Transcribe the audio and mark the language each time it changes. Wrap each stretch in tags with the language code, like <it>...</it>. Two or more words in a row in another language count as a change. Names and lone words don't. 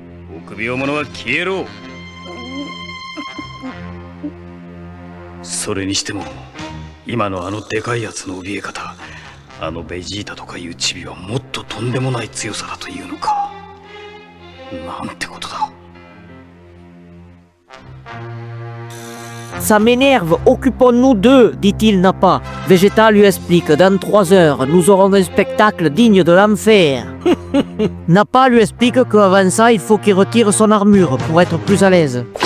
<ja>臆病者は消えろ。それにしても今のあのでかいやつの怯え方、あのベジータとかいうチビはもっととんでもない強さだというのか。なんてことだ。</ja> <fr>Ça m'énerve, occupons-nous d'eux, dit-il Nappa. Vegeta lui explique, dans 3 heures, nous aurons un spectacle digne de l'enfer. Nappa lui explique qu'avant ça, il faut qu'il retire son armure pour être plus à l'aise.</fr>